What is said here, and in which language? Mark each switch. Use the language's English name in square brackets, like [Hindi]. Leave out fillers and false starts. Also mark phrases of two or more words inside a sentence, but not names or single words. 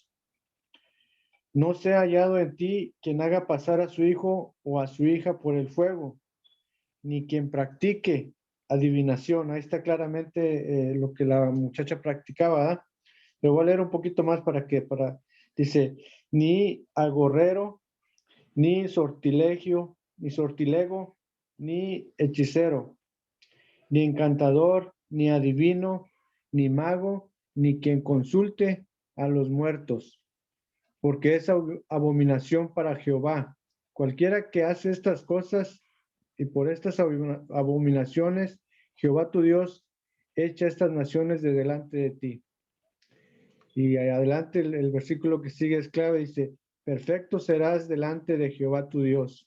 [Spanish] No sea hallado en ti quien haga pasar a su hijo o a su hija por el fuego, ni quien practique adivinación. Ahí está claramente lo que la muchacha practicaba. ¿Eh? Le voy a leer un poquito más dice, ni agorrero, ni sortilego, ni hechicero, ni encantador, ni adivino, ni mago, ni quien consulte a los muertos, porque es abominación para Jehová. Cualquiera que hace estas cosas, y por estas abominaciones, Jehová tu Dios echa estas naciones de delante de ti. Y adelante el versículo que sigue es clave, dice: perfecto serás delante de Jehová tu Dios.